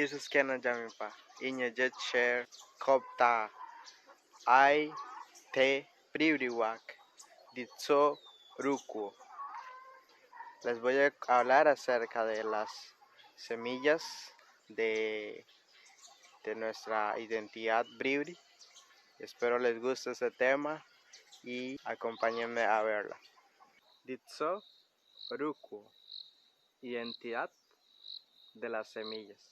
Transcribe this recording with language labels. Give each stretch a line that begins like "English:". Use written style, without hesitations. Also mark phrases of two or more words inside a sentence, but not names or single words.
Bribri: Kena Jamipa, Inya Jet Share, Kopta, Ai, Te, Pribriwak, Ditso, Ruku.
Spanish: Les voy a hablar acerca de las semillas de nuestra identidad Bribri. Espero les guste este tema y acompáñenme a verla.
Bribri: Ditso, Ruku,
Spanish: identidad de las semillas.